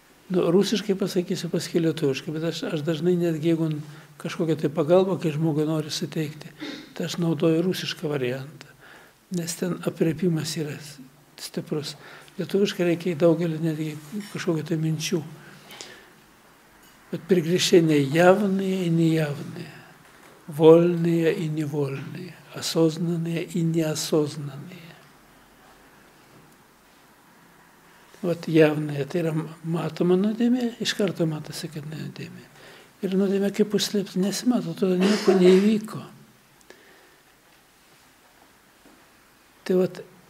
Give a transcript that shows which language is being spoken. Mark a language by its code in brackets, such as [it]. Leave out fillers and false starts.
[lt] Rusiškai pasakysiu, paskui lietuviškai, bet aš dažnai netgi, jeigu kažkokią tai pagalbą, kai žmogui nori suteikti, tai aš naudoju rusišką variantą, nes ten aprėpimas yra stiprus. Lietuviškai reikia į daugelį netgi kažkokią tai minčių. [ru] Bet прегрешение явные и неявные, вольные и невольные, осознанные и неосознанные. [lt] Vat javnai, tai yra matoma nuodėmė, iš karto matosi, kad nuodėmė. Ir nuodėmė kaip užslėpti nesimato, tada nieko neįvyko. Tai vat